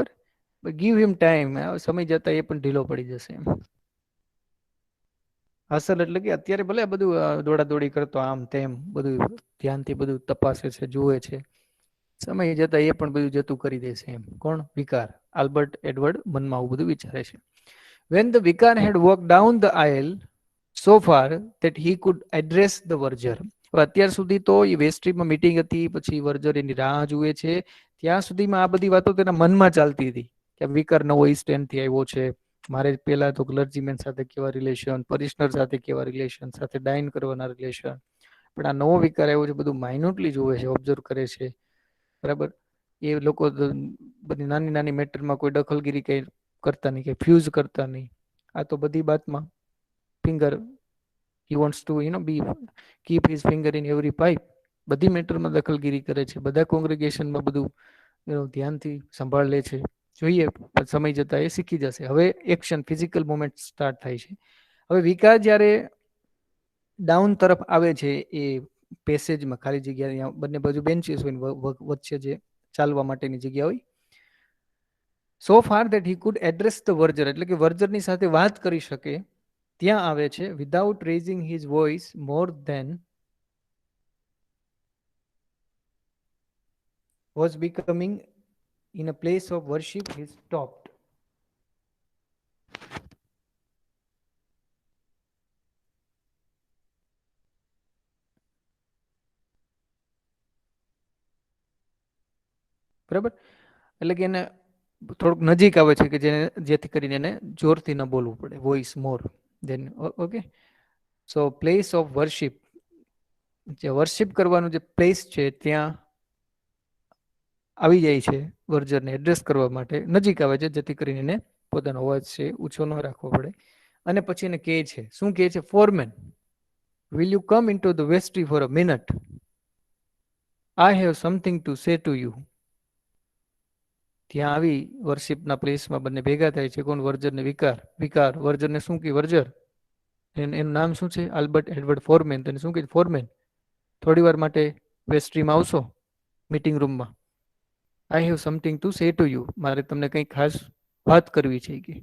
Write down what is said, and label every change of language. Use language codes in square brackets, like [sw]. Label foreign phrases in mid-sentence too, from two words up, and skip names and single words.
[en] give him time, [gu] સમય જતા એ પણ ઢીલો પડી જશે એમ. હસલ એટલે કે અત્યારે ભલે બધું દોડાદોડી કરતો, આમ તેમ બધું ધ્યાનથી બધું તપાસે છે, જુએ છે, સમય જતા એ પણ બધું જતું કરી દેશે એમ. કોણ? વિકાર. આલ્બર્ટ એડવર્ડ મનમાં આવું બધું વિચારે છે. [en] When the vicar had walked down the aisle so far that he could address the verger. [gu] અત્યાર સુધી તો એ વેસ્ટ્રીમાં મીટિંગ હતી, પછી વર્જર એની રાહ જુએ છે, ત્યાં સુધીમાં આ બધી વાતો તેના મનમાં ચાલતી હતી કે વિકાર નવો ઈસ્ટ એન્ડથી આવ્યો છે, મારે પેલા તો ક્લર્જીમેન સાથે કેવા રિલેશન, પરિશનર સાથે કેવા રિલેશન, સાથે ડાઇન કરવાના રિલેશન. પણ આ નવો વિકાર આવ્યો છે, બધું માઇન્યુટલી જોવે છે, ઓબ્ઝર્વ કરે છે, બરાબર. એ લોકો બધી નાની નાની મેટરમાં કોઈ દખલગીરી કઈ કરતા નહીં, કઈ ફ્યુઝ કરતા નહીં. આ તો બધી બાતમાં ફિંગર, [en] he wants to be keep his finger in every pipe. [gu] બધી મેટરમાં દખલગીરી કરે છે, બધા કોંગ્રેગેશનમાં બધું ધ્યાનથી સંભાળ લે છે. જોઈએ સમય જતા એ શીખી જશે. હવે [en] action, physical movement start [gu] થાય છે. હવે વિકાર જ્યારે ડાઉન તરફ આવે છે, એ પેસેજમાં ખાલી જગ્યા, બંને બાજુ બેન્ચીસ હોય, વચ્ચે જે ચાલવા માટેની જગ્યા હોય. [en] so far that he could address the verger, [gu] એટલે કે વર્જરની સાથે વાત કરી શકે, ત્યાં આવે છે. [en] without raising his voice more than was becoming in a place of worship he stopped. [gu] બરાબર, એટલે કે એને થોડુંક નજીક આવે છે કે જેને જેથી કરીને એને જોરથી ન બોલવું પડે, [en] voice more than. okay, so place of worship, [gu] જે વર્શિપ કરવાનું જે પ્લેસ છે ત્યાં આવી જાય છે વર્જરને એડ્રેસ કરવા માટે, નજીક આવે છે જેથી કરીને એને પોતાનો અવાજ છે ઊંચો ન રાખવો પડે. અને પછી એને કહે છે, શું કહે છે? ફોરમેન, [en] will you come into the vestry for a minute? I have something to say to you. [gu] ત્યાં આવી વર્શિપના પ્લેસમાં બંને ભેગા થાય છે. કોણ? વર્જર ને વિકાર. વિકાર વર્જરને શું કહે? વર્જર, એનું નામ શું છે? આલ્બર્ટ એડવર્ડ ફોરમેન. તેને શું કહે? ફોરમેન, થોડી વાર માટે વેસ્ટ્રીમાં આવશો, મીટિંગ રૂમમાં. [en] I have something to say to you, [gu] મારે તમને કંઈ ખાસ વાત કરવી છે કે.